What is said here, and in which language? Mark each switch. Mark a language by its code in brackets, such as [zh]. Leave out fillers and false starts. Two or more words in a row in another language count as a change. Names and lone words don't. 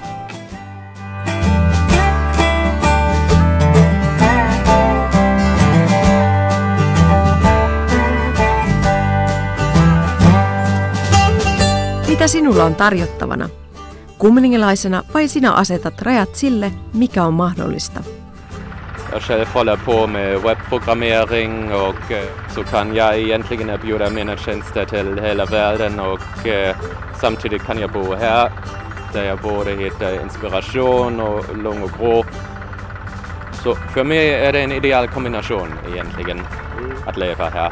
[fi] Mitä sinulla on tarjottavana? Kumlingilaisena vain sinä asetat rajat sille, mikä on mahdollista. [sv] Jag själv håller på med webbprogrammering och så kan jag egentligen erbjuda mina tjänster till hela världen och samtidigt kan jag bo här där jag både hittar inspiration och lugn och ro. Så för mig är det en ideal kombination egentligen att leva här.